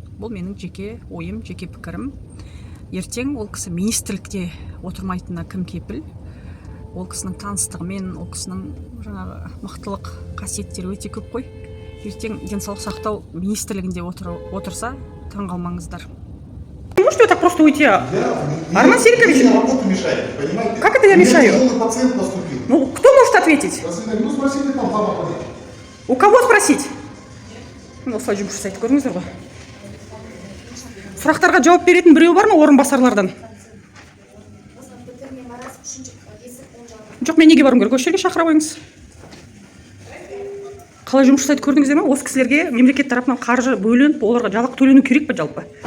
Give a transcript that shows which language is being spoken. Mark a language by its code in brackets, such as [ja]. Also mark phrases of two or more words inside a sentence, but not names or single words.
[kk] Бұл менің жеке ойым, жеке пікірім. Ертең ол кісі министрлікте отырмайтынына кім кепіл? Ол кісінің таныстығымен, ол кісінің жаңағы мықтылық қасиеттері өте көп қой. Ертең денсаулық сақтау министрлігінде отырса, таңғалмаңыздар. [ru] Можете вот так просто уйти? Арман Серикович? Мне работу мешаете, понимаете? Как это я мешаю? Мне пациент поступил. Ну, кто может ответить? Ну, спросите там, папа. У кого спросить? Ну, [kk] осылай жұмыс жасайды, көрдіңіздер ғой. Сұрақтарға жауап беретін біреу бар ма орынбасарлардан? Жоқ, мен неге баруым керек? Осы жерге шақыра қойыңыз. Қалай жұмыс жасайды көрдіңіздер ме? Осы кісілерге мемлекет тарапынан қаржы бөлініп, оларға жалақы төлену керек пе жалпы?